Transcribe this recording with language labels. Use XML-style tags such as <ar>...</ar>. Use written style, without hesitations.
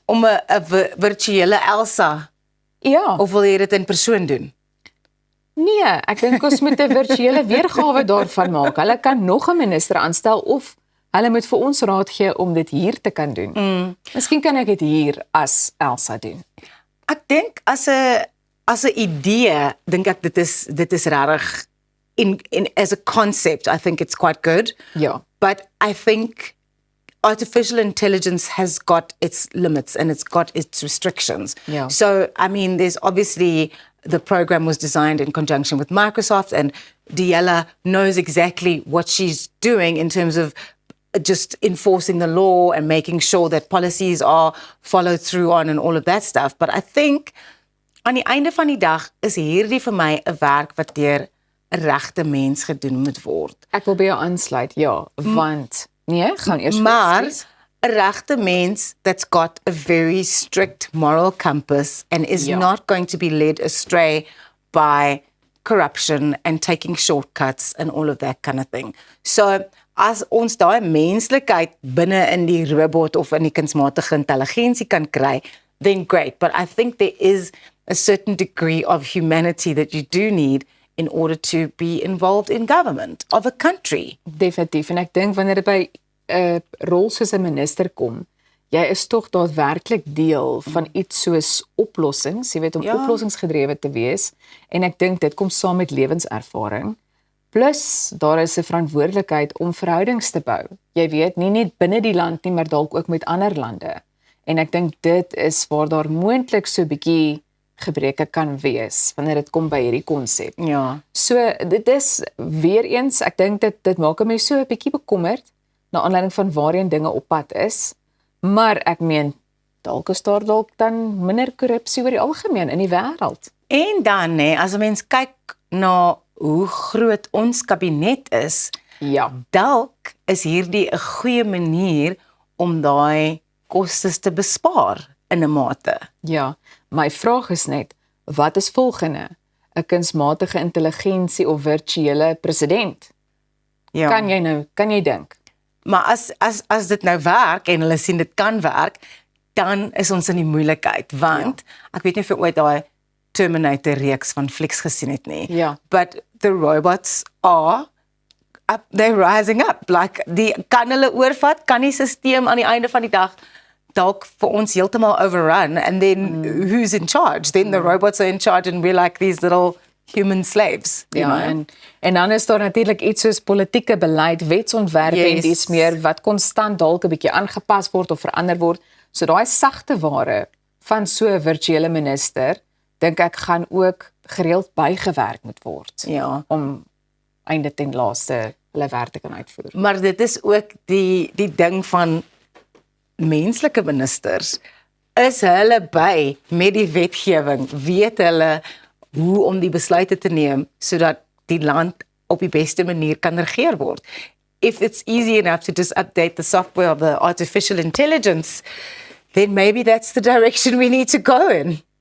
<af>Om 'n virtuele Elsa, ja. of wil jy dit in persoon doen? Nee, ek dink ons moet 'n virtuele weergawe daarvan maak. Hulle kan nog 'n minister aanstel of hulle moet vir ons raad gee om dit hier te kan doen. Miskien kan ek dit hier as Elsa doen. Ek dink as 'n idee, dink ek dit is regtig</af> <en>as a concept, I think it's quite good.</en> <af>Ja.</af> <en>But I think artificial intelligence has got its limits and it's got its restrictions. Yeah. So, I mean, there's obviously, the program was designed in conjunction with Microsoft, and Djala knows exactly what she's doing in terms of just enforcing the law and making sure that policies are followed through on and all of that stuff. But I think,</en> <af>aan die einde van die dag, is hierdie vir my 'n werk wat deur 'n regte mens gedoen moet word. Ek wil by jou aansluit, ja, want nee, gaan eers Maar voorstel. 'n regte mens</af> <en>that's got a very strict moral compass and is</en> <af>Ja.</af> <en>not going to be led astray by corruption and taking shortcuts and all of that kind of thing.</en> <af>So, as ons daai menslikheid binne in die robot of in die kunsmatige intelligensie kan kry,</af> <en>then great. But I think there is a certain degree of humanity that you do need in order to be involved in government of a country.</en> <af>Definitief, en ek dink wanneer dit by 'n rol soos 'n minister kom, jy is tog daadwerklik deel van iets soos oplossings, jy weet, om oplossingsgedrewe te wees, en ek dink dit kom saam met lewenservaring. Plus, daar is 'n verantwoordelikheid om verhoudings te bou. Jy weet, nie net binne die land nie, maar dalk ook met ander lande. En ek dink dit is waar daar moontlik so 'n bietjie gebreke kan wees wanneer dit kom by hierdie konsep. Ja. So dit is weer eens, ek dink dit maak my so 'n bietjie bekommerd na aanleiding van waarheen dinge op pad is. Maar ek meen, dalk is daar dalk dan minder korrupsie oor die algemeen in die wêreld. En dan, as 'n mens kyk na hoe groot ons kabinet is, Ja. dalk is hierdie 'n goeie manier om daai kostes te bespaar in 'n mate. Ja, my vraag is net, wat is volgende? 'n Kunsmatige intelligensie of virtuele president? Ja. Kan jy dink? Maar as dit nou werk en hulle sien dit kan werk, dan is ons in die moeilikheid, want ek weet nie of jy ooit daai Terminator reeks van Flix gesien het nie. Ja.</af> <en>But the robots are they're rising up.</en> <af>Like kan hulle oorvat, kan die stelsel aan die einde van die dag dalk vir ons heeltemal overrun,</af> <en>and then who's in charge? Then the robots are in charge and we're like these little human slaves. You know?</en> <af>En dan is daar natuurlik iets soos politieke beleid, wetsontwerpe en dis meer wat konstant dalk 'n bietjie aangepas word of verander word. So daai sagte ware van so 'n virtuele minister, dink ek gaan ook gereeld bygewerk moet word. Ja. Om einde ten laaste hulle werk te kan uitvoer. Maar dit is ook die ding van menslike ministers, is hulle by met die wetgewing, weet hulle hoe om die besluite te neem sodat die land op die beste manier kan regeer word.</af> <en>If it's easy enough to just update the software of the artificial intelligence, then maybe that's the direction we need to go in.</en>